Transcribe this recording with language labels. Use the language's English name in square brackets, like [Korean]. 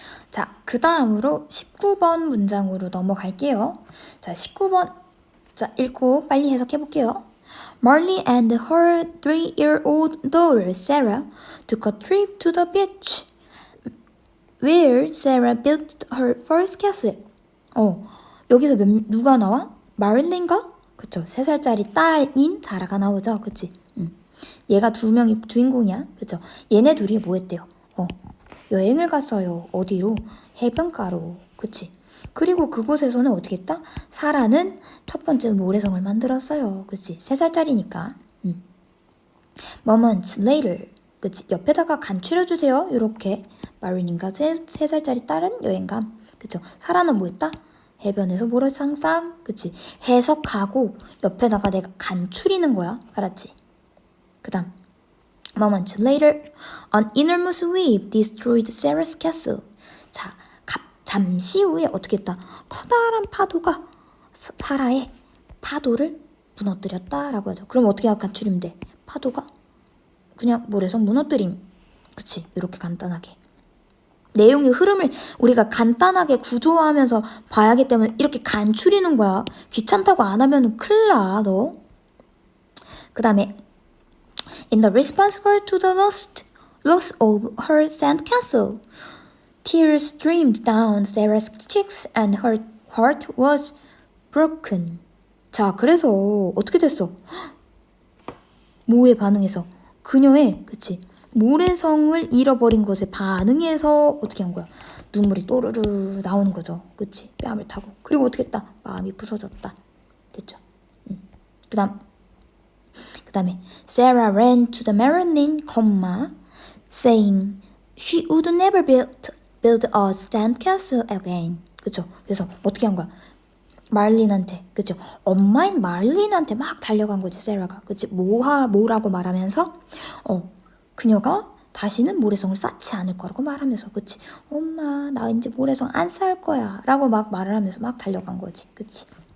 [Korean] 자, 그 다음으로 19번 문장으로 넘어갈게요. 자, 19번. 자, 읽고 빨리 해석해 볼게요. [English] Marley and her 3-year-old daughter Sarah took a trip to the beach where Sarah built her first castle. [Korean] 여기서 누가 나와? 마릴린가? 그쵸. 3살짜리 딸인 사라가 나오죠. 그치? 얘가 2명이 주인공이야. 그쵸? 얘네 둘이 뭐 했대요? 여행을 갔어요. 어디로? 해변가로. 그치? 그리고 그곳에서는 어떻게 했다? 사라는 첫 번째 모래성을 만들었어요. 그치? 3살짜리니까. [English] Moments later. [Korean] 그치? 옆에다가 간추려주세요. 요렇게. 마릴린과 3살짜리 딸은 여행감. 그쵸? 사라는 뭐 했다? 해변에서 모래성쌈. 그치? 해석하고 옆에다가 내가 간추리는 거야. 알았지? 그 다음. [English] Moments later, an enormous wave destroyed Sarah's castle. [Korean] 자, 잠시 후에 어떻게 했다? 커다란 파도가 사라의 파도를 무너뜨렸다라고 하죠. 그럼 어떻게 간추리면 돼? 파도가 그냥 모래성 무너뜨림. 그치? 이렇게 간단하게. 내용의 흐름을 우리가 간단하게 구조화하면서 봐야 하기 때문에 이렇게 간추리는 거야. 귀찮다고 안 하면 큰일 나, 너. 그 다음에 [English] In the response to the loss of her sand castle, tears streamed down Sarah's cheeks and her heart was broken. [Korean] 자, 그래서 어떻게 됐어? 뭐에 반응해서? 그녀의, 그치? 모래성을 잃어버린 것에 반응해서 어떻게 한 거야? 눈물이 또르르 나오는 거죠. 그치? 뺨을 타고. 그리고 어떻게 했다? 마음이 부서졌다. 됐죠? 그 다음에 [English] Sarah ran to the Marilyn, saying she would never build a sand castle again. [Korean] 그쵸? 그래서 어떻게 한 거야? 마릴린한테, 그쵸? 엄마인 마릴린한테 막 달려간 거지, 세라가. 그치? 뭐라고 말하면서? 그녀가 다시는 모래성을 쌓지 않을 거라고 말하면서, 그치? 엄마, 나 이제 모래성 안 쌓을 거야. 라고 막 말을 하면서 막 달려간 거지, 그치?